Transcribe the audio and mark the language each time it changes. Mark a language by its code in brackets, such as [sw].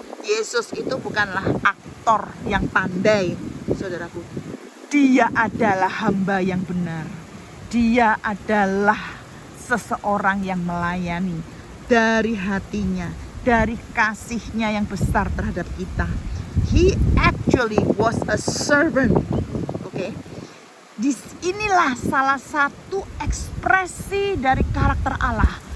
[id] Yesus itu bukanlah aktor yang pandai, saudaraku. Dia adalah hamba yang benar. Dia adalah seseorang yang melayani dari hatinya, dari kasihnya yang besar terhadap kita. [en] He actually was a servant. [id] Oke. Inilah salah satu ekspresi dari karakter Allah.